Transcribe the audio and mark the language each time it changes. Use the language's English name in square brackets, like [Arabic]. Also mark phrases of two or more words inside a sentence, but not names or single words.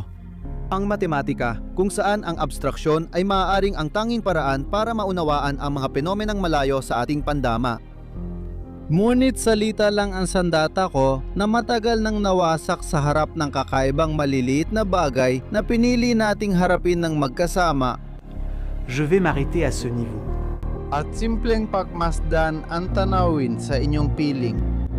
[Filipino] Ang matematika, kung saan ang abstraksyon ay maaaring ang tanging paraan para maunawaan ang mga fenomenang malayo sa ating pandama. Ngunit salita lang ang sandata ko na matagal nang nawasak sa harap ng kakaibang maliliit na bagay na pinili nating harapin ng magkasama. [French] Je vais m'arrêter à ce niveau. [Filipino] At simpleng pagmasdan ang tanawin sa inyong piling.